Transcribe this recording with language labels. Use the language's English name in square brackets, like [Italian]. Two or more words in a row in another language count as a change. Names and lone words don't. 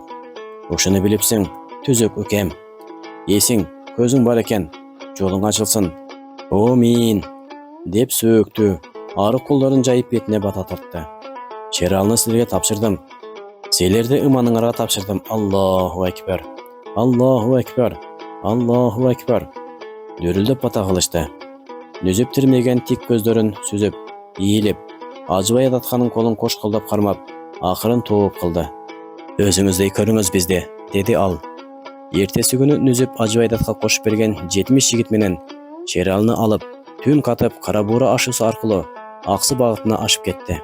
[Kyrgyz] Ушуну билипсиң, түзөк өкем. Эсиң, көзүң бар экен, жолуң ачылсын. О мин, деп сөөктү, арык колдорун жайып бетине бата тартты. Шералыны силерге тапшырдым. Силерди ыманыңарга тапшырдым. [Arabic] الله أكبر. الله أكبر. الله أكبر. [Kyrgyz] Дөрүлдөп бата кылышты. Нүзүп тирмеген тик көздөрүн сүзүп, ийилип, Ажыбайдатканын колун кош колдоп кармап, акырын тооп кылды. Өзүңүздөй көрүңүз бизди, деди ал. Эртеси күнү Нүзүп Ажыбайдатка кошуп берген 70 жигит менен Шералыны алып, түн катып Кара Буура ашуусу аркылуу Аксы багытына ашып кетти.